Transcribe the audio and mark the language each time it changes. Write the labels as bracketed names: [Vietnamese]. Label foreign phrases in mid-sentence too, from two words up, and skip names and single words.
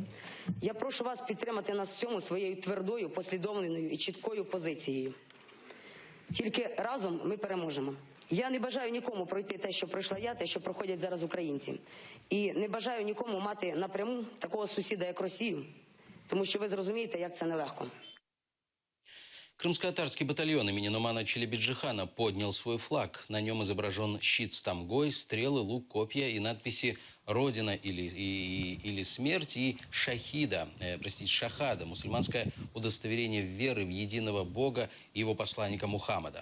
[Ukrainian] Я прошу вас підтримати нас в цьому своєю твердою, послідовною і чіткою позицією. Тільки разом ми переможемо. Я не бажаю нікому пройти те, що пройшла я, те, що проходять зараз українці. І не бажаю нікому мати напряму такого сусіда, як Росію, тому що ви зрозумієте, як це нелегко. [Russian] Крымско-татарский батальон имени Нумана Челебиджихана поднял свой флаг. На нем изображен щит с тамгой, стрелы, лук, копья и надписи «Родина или смерть» и «Шахада» – мусульманское удостоверение веры в единого Бога и его посланника Мухаммада.